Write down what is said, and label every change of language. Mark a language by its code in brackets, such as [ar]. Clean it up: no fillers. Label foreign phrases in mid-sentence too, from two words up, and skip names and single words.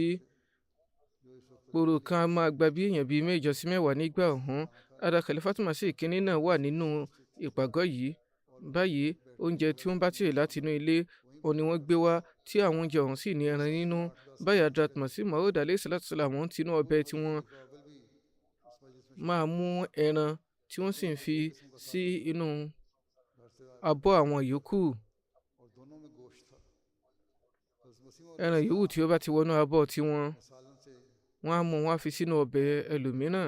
[yo] Poro kan a máa gba bí èèyàn bíi 8 sí 10 nígbà ọ̀hún. Hazrat Khalifatul Masih Ìkíní náà wà nínú ìpàgọ́ yìí. Báyìí oúnjẹ tí wọ́n bá tìrì láti inú ilé, òun ni wọ́n gbé wá, tí àwọn oúnjẹ ọ̀hún sì ní ẹran nínú. Báyìí Hazrat Masih Maud [ar] عليه الصلاة والسلام [yo] wọ́n tinú ọbẹ̀ tí wọ́n máa mú ẹran tí wọ́n sì ń fi sí inú abọ́ àwọn yòókù. Ẹran yòówù tí ó bá ti wọnú abọ́ tiwọn, wọ́n á mú wọn á fi sínú ọbẹ̀ ẹlòmíràn.